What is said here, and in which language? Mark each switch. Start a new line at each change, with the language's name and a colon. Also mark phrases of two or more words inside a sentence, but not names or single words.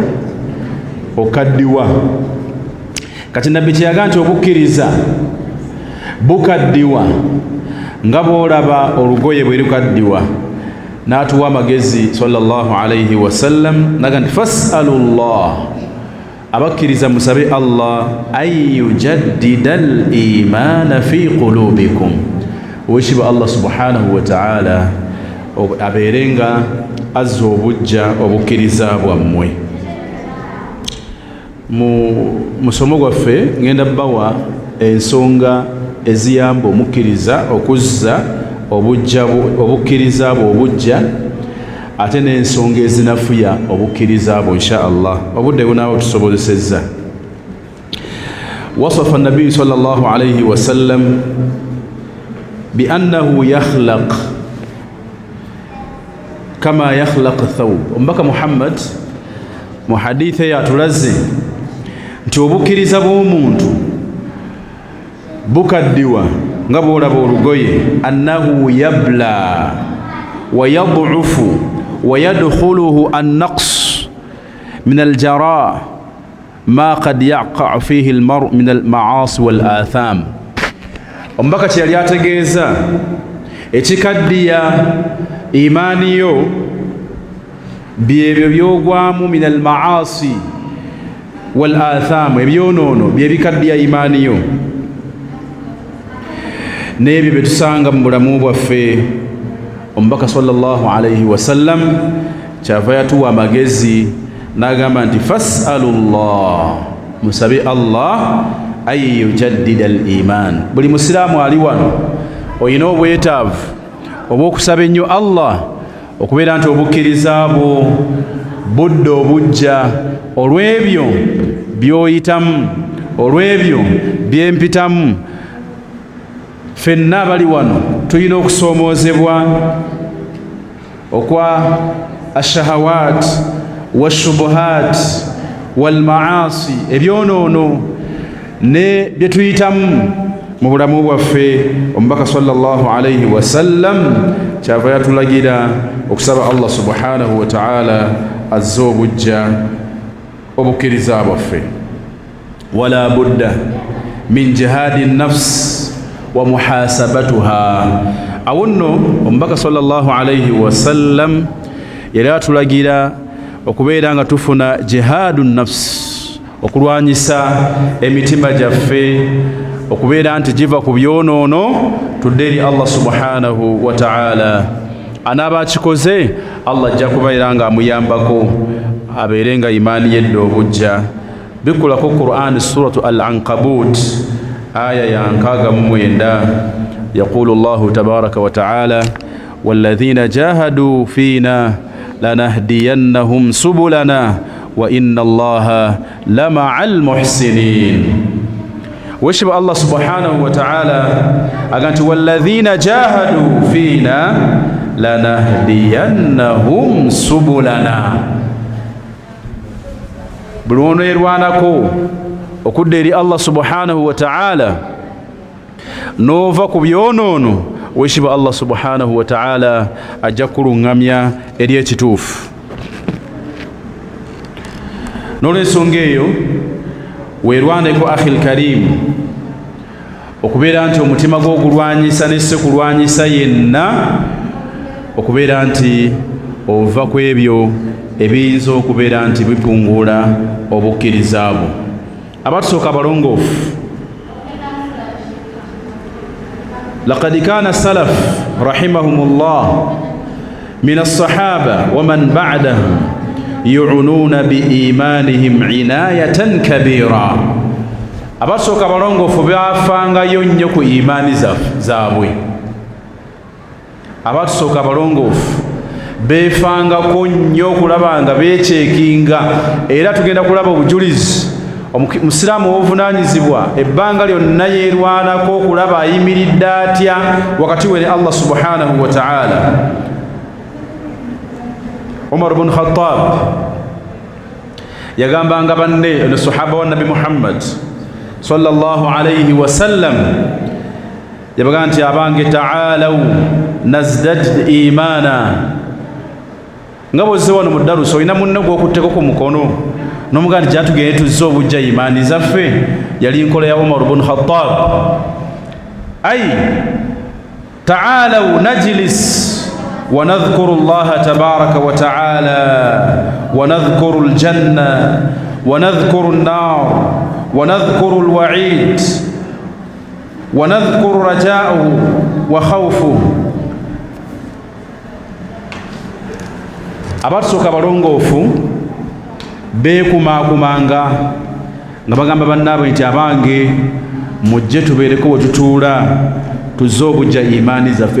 Ganda: Okaddiwa. Kati Nabbi kyeyaga nti obukkiriza bukaddiwa nga bw'olaba olugoye bwe lukaddiwa, n'atuwa amagezi
Arabic: صلى الله عليه وسلم
Ganda: naga nti
Arabic: فاسألوا الله,
Ganda: abakkiriza musabe Allah
Arabic: أن يجدد الإيمان في قلوبكم.
Ganda: Uweshibwa Allah
Arabic: سبحانه وتعالى
Ganda: abeerenga azza obujja obukkiriza bwammwe. Mu musomo gwaffe ngenda bbawa ensonga eziyamba omukkiriza okuzza obukkiriza bwe obujja, ate n'ensonga ezinafuya obukkiriza bwe
Arabic: إن شاء الله.
Ganda: Obudde bunaaba tusobozesezza.
Arabic: وصف النبي صلى الله عليه وسلم بأنه يخلق كما يخلق الثوب.
Ganda: Omubaka Muhammad mu hadithi yatulaze nti obukkiriza bw'omuntu bukaddiwa nga bw'olaba olugoye,
Arabic: أنه يبلى ويضعف ويدخله النقص من الجراء ما قد يقع فيه المرء من المعاصي والآثام.
Ganda: Omubaka kye yali ategeeza ekikaddiya imaani yo byebyo byogwamu
Arabic: من المعاصي والآثام,
Ganda: ebyonoono byebikaddiya imaani yo n'ebyo bye tusanga mu bulamu bwaffe. Omubaka
Arabic: صلى الله عليه وسلم
Ganda: kyava yatuwa amagezi n'agamba nti fas'alullah, musabe Allah
Arabic: أن يجدد الإيمان.
Ganda: Buli musiraamu ali wano olina obwetaavu obw'okusaba ennyo Allah okubeera nti obukkiriza bwo budde obujja olw'ebyo by'oyitamu, olw'ebyo byempitamu. Ffenna abali wano tulina okusoomoozebwa okwa
Arabic: الشهوات والشبهات والمعاصي,
Ganda: ebyonoono ne bye tuyitamu mu bulamu bwaffe. Omubaka
Arabic: صلى الله عليه وسلم
Ganda: kyava yatulagira okusaba
Arabic: الله سبحانه وتعالى
Ganda: azze obujja obukkiriza bwaffe.
Arabic: ولا بد من جهاد النفس ومحاسبتها.
Ganda: Awo nno omubaka
Arabic: صلى الله عليه وسلم
Ganda: yali atulagira okubeera nga tufuna
Arabic: جهاد النفس,
Ganda: okulwanyisa emitima gyaffe, okubeera nti giva ku byonoono tudde eri
Arabic: الله سبحانه وتعالى.
Ganda: Anaaba akikoze Allah ajja kubeera nga amuyambako abeere nga imaani yedde obujja.
Arabic: Bikulako Qur'an سورة العنكبوت aya ya 69, يقول الله تبارك وتعالى والذين جاهدوا فينا لنهدينهم سبلنا وإن الله لمع المحسنين. Weshiba الله سبحانه وتعالى aganti والذين جاهدوا فينا لنهدينهم سبلنا.
Ganda: Buli ono yerwanako okudda eri
Arabic: الله سبحانه وتعالى
Ganda: n'ova ku byonoono, weshiba
Arabic: الله سبحانه وتعالى
Ganda: ajja kuluŋŋamya eri ekituufu. N'olw'ensonga eyo weerwaneko
Arabic: أخي الكريم
Ganda: okubeera nti omutima gwo ogulwanyisa ne sekulwanyisa yenna, okubeera nti ova ku ebyo ebiyinza okubeera nti bipunguula obukkiriza bwo. Abatusooka abalongoofu,
Arabic: لقد كان السلف رحمهم الله من الصحابة ومن بعدهم يعنون بإيمانهم عناية كبيرة.
Ganda: Abatusooka abalongoofu baafangayo nnyo ku imaani zaabwe. Abatusooka abalongoofu beefangako nnyo okulaba nga beekyekinga, era tugenda kulaba obujulizi. Omusiraamu w'obuvunaanyizibwa ebbanga lyonna yeerwanako okulaba ayimiridde atya wakati we ne
Arabic: الله سبحانه وتعالى.
Ganda: Umar ibn Khattab yagambanga banne ne sahaba wa Nabi Muhammad
Arabic: صلى الله عليه وسلم,
Ganda: yabaga nti abange
Arabic: تعالوا نزدد إيمانا.
Ganda: Nga bw'ozze wano mu daruso olina munne gw'okutteko ku mukono n'omugaa nti gyatugende tuzze obujja imaani zaffe, yali nkola ya Umar ibn Khattab.
Arabic: أي تعالوا نجلس ونذكر الله تبارك وتعالى ونذكر الجنة ونذكر النار ونذكر الوعيد ونذكر رجاءه وخوفه.
Ganda: Abatusooka abalongoofu beekumakumanga nga bagamba bannaabwe nti abange mujje tubeereko we tutuula tuzze obujja imaani zaffe.